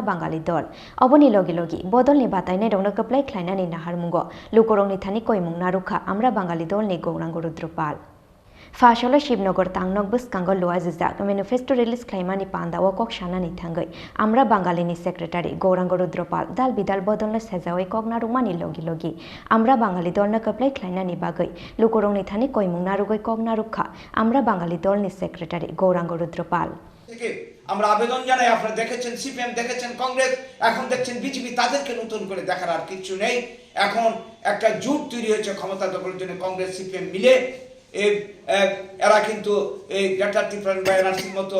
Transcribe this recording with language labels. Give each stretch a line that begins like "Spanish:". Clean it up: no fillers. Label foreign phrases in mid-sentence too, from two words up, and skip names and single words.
Kok Borok: बांगाली दल अबनि लगे लगे बदलनि बातायनाय रंनो कप्लाय ख्लायनानि नाहारमुंगो लुकोरंनि थानि कयमुं नारुखा आमरा बांगाली दलनि गौरांग रुद्रपाल फाशालो शिबनगर तांगनक Bwskango लोआजिजाक
English: manifesto release
Kok Borok: ख्लाइमानि पान्दाओ ककशानानि थांगै आमरा बांगालिनि सेक्रेटारि गौरांग रुद्रपाल दाल बिदाल बदलनो सेजावै कगनारुमानि लगे लगे आमरा बांगाली दलनो कप्लाय ख्लाइनानि बागै लुकोरंनि थानि कयमुं नारुगै कगनारुखा आमरा बांगाली दलनि सेक्रेटारि गौरांग रुद्रपाल
Bangla: আমরা আবেদন জানাই আপনারা দেখেছেন সিপিএম দেখেছেন কংগ্রেস এখন দেখছেন বিজেপি তাদেরকে নতুন করে দেখার আর কিছু নেই এখন একটা জোট তৈরি হয়েছে ক্ষমতা দখলের জন্য কংগ্রেস সিপিএম মিলে এরা কিন্তু এই গ্রেটার ত্রিপুরা ব্যানার্জির মতো